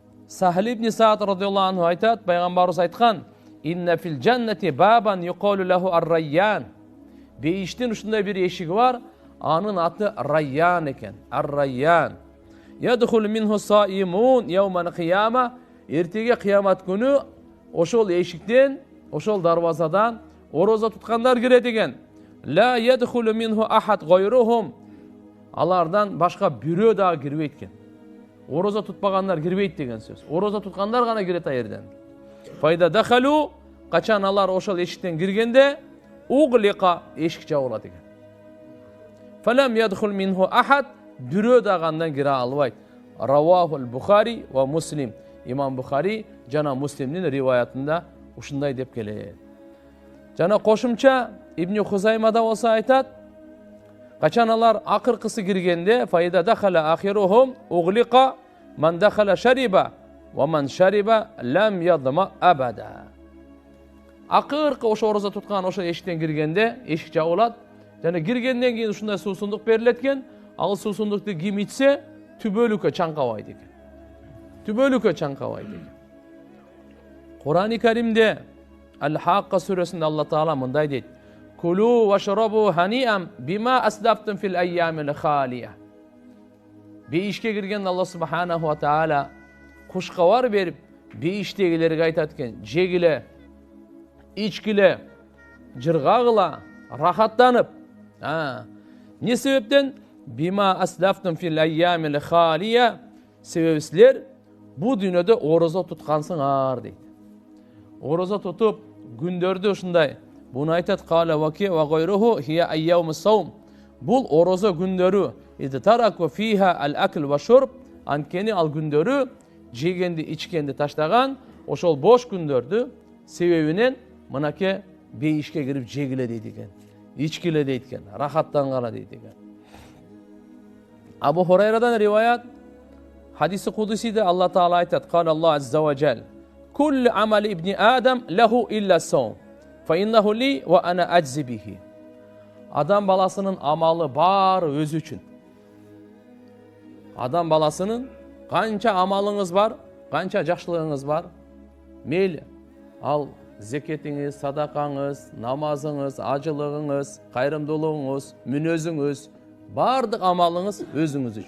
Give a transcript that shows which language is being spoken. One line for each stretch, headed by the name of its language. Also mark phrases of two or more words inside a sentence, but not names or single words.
Kyrgyz: Сахл ибн Саад
Arabic: رضي الله عنه
Kyrgyz: айтат, пайгамбарыбыз айткан:
Arabic: "إن في الجنة بابا يقال له الريان."
Kyrgyz: Бейиштин ушундай бир эшиги бар, анын аты Райян экен. Ар-райян.
Arabic: يدخل منه الصائمون يوم القيامة.
Kyrgyz: Эртеге кыямат күнү ошол эшиктен, ошол дарбазадан ороза туткандар кирет экен.
Arabic: لا يدخل منه أحد غيرهم.
Kyrgyz: Алардан башка бирөө дагы кирбейт экен. Ороза tutпагандар кирбейт деген сөз. Ороза туткандар гана кирет аерден.
Arabic: فإذا دخلوا,
Kyrgyz: качан алар ошол эшиктен киргенде, углика эшик жабылат экен.
Arabic: فلم يدخل منه أحد,
Kyrgyz: бирөө дагы андан кире албайт.
Arabic: رواه البخاري ومسلم.
Kyrgyz: Имам Бухари жана Муслимдин риваятында ушундай деп келет. Жана кошумча Ибн Хузаймада болсо айтат, качан алар акыркысы киргенде,
Arabic: فإذا دخل آخرهم أغلق من دخل شرب ومن شرب لم يظمأ أبدا.
Kyrgyz: Акыркы ошо ороза туткан ошо эшиктен киргенде эшик жабылат. Жана киргенден кийин ушундай суусундук берилет экен. Ал суусундукту ким ичсе түбөлүккө чаңкабайт экен. Түбөлүккө чаңкабайт экен. Кур'ан-ы Каримде Ал-Хаққа сүресінде Алла Таала мындай дейт:
Arabic: "كلوا واشربوا هنيئا بما أسلفتم في الأيام الخالية."
Kyrgyz: Бейишке кирген
Arabic: الله سبحانه وتعالى
Kyrgyz: кушкабар берип, бейиштегилерге айтат экен: "Жегиле, ичкиле, жыргагыла, рахаттанып." Не себептен?
Arabic: بما أسلفتم في الأيام الخالية.
Kyrgyz: Себеби силер бу дүйнөдө орозо туткансыңар дейт. Ороза тутуп күндөрдү ушундай. Буну айтат
Arabic: قال وكيع وغيره هي أيام الصوم.
Kyrgyz: Бул ороза күндөрү.
Arabic: تركوا فيها الأكل والشرب.
Kyrgyz: Анткени ал күндөрү жегенди, ичкенди таштаган, ошол бош күндөрдү себебинен мынаке бейишке кирип жегиле дейт экен. Ичкиле дейт экен, рахаттангала дейт экен. Абу Хурайрадан риваят, хадиси кудусиде Алла Таала айтат:
Arabic: "قال الله عز وجل كل عمل ابن آدم له إلا الصوم فإنه لي وأنا أجزي به."
Kyrgyz: Адам баласынын амалы бар өзү үчүн. Адам баласынын канча амалыңыз бар, канча жакшылыгыңыз бар, мейли ал зекетиңиз, садакаңыз, намазыңыз, ажылыгыңыз, кайрымдуулугуңуз, мүнөзүңүз, бардык амалыңыз өзүңүз үчүн.